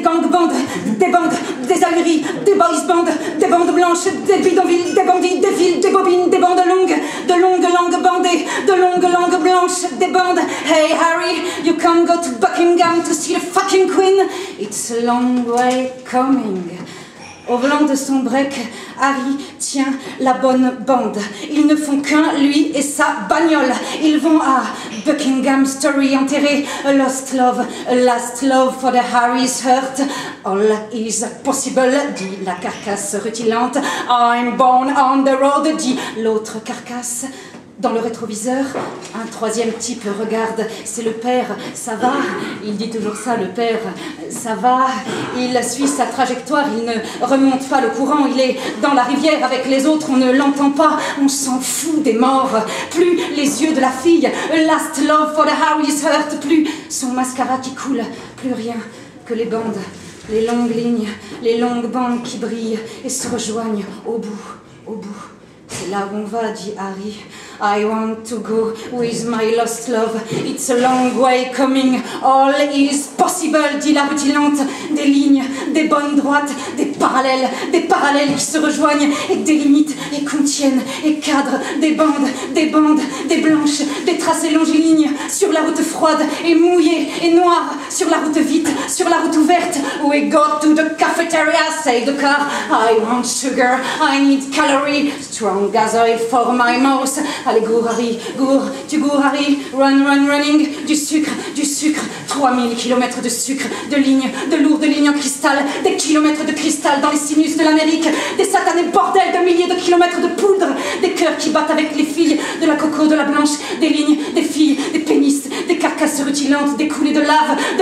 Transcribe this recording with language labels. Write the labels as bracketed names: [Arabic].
[French] bandes, des bandes, des aleries, des boys bandes, des bandes blanches, des bidonvilles, des bandits, des fils, des bobines, des bandes longues, de longues langues bandées, de longues langues blanches, des bandes. [English] Hey Harry, you can't go to Buckingham to see the fucking Queen. It's a long way coming. [French] Au volant de son break, Harry tient la bonne bande. Ils ne font qu'un, lui et sa bagnole. Ils vont à Buckingham Story enterrer [English] a lost love, a last love for the Harry's hurt. All is possible, [French] dit la carcasse rutilante. [English] I'm born on the road, [French] dit l'autre carcasse. Dans le rétroviseur, un troisième type regarde, c'est le père, ça va, il dit toujours ça, le père, ça va, il suit sa trajectoire, il ne remonte pas le courant, il est dans la rivière avec les autres, on ne l'entend pas, on s'en fout des morts, plus les yeux de la fille, [English] last love for the Harry's hurt, [French] plus son mascara qui coule, plus rien que les bandes, les longues lignes, les longues bandes qui brillent et se rejoignent au bout. C'est là où on va, dit Harry. [English] I want to go with my lost love. It's a long way coming. All is possible, [French] dit la rutilante. Des lignes, des bonnes droites, des parallèles qui se rejoignent et délimitent et contiennent et cadrent des bandes, des blanches, des tracés longilignes sur la route froide et mouillée et noire, sur la route vite, sur la route ouverte. [English] We go to the cafeteria, say the car. I want sugar, I need calorie, strong as oil for my mouth. [French] Allez, gour, Harry, gour, tu gours, Harry, running, du sucre, 3000 kilomètres de sucre, de lignes, de lourdes lignes en cristal, des kilomètres de cristal dans les sinus de l'Amérique, des satanés bordels de milliers de kilomètres de poudre, des cœurs qui battent avec les filles, de la coco, de la blanche, des lignes, des filles, des pénis, des carcasses rutilantes, des coulées de larves,